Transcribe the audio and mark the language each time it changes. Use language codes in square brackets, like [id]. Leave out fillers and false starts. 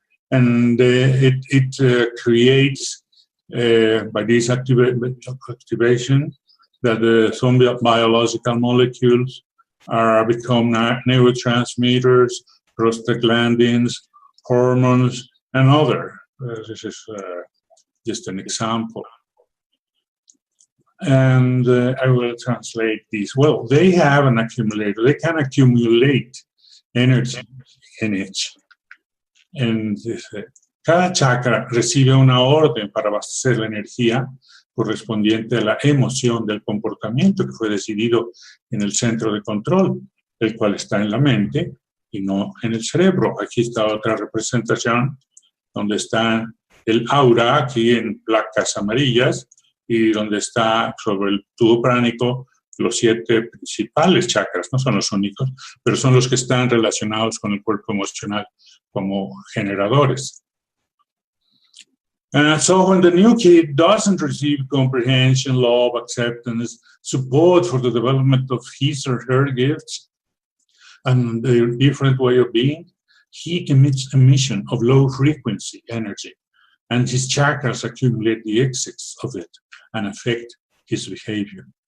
[en] And it creates, by this activation, that some biological molecules become neurotransmitters, prostaglandins, hormones, and other. This is just an example. And I will translate these. Well, they have an accumulator. They can accumulate energy in it. And [es] cada chakra recibe una orden para abastecer la energía correspondiente a la emoción del comportamiento que fue decidido en el centro de control, el cual está en la mente y no en el cerebro. Aquí está otra representación donde está el aura, aquí en placas amarillas, y donde está sobre el tubo pránico los 7 principales chakras. No son los únicos, pero son los que están relacionados con el cuerpo emocional como generadores. [en] So when the new kid doesn't receive comprehension, love, acceptance, support for the development of his or her gifts and their different way of being, he emits emission of low frequency energy, and his chakras accumulate the excess of it and affect his behavior.